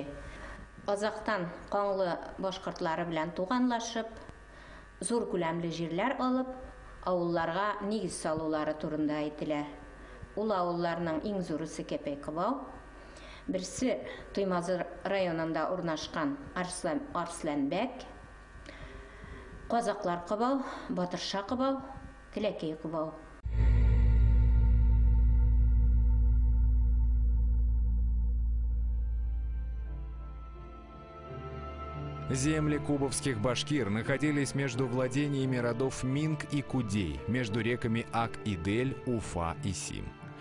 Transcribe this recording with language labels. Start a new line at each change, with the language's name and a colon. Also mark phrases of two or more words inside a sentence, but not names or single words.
Tatar: Азактан каңлы башкортлары белән туганлашып, зур күләмле җирләр алып, авылларга нигез салулары турында әйтелә. Ул авылларның иң зурысы Кәпәй Кыбау. Берсе Туймазы районында урнашкан Арсланбәк, Казаклар Кыбау, Батырша Кыбау, Киләкәй Кыбау.
Russian: Земли кубовских башкир находились между владениями родов Минг и Кудей, между реками Ак и Дель, Уфа и Сим.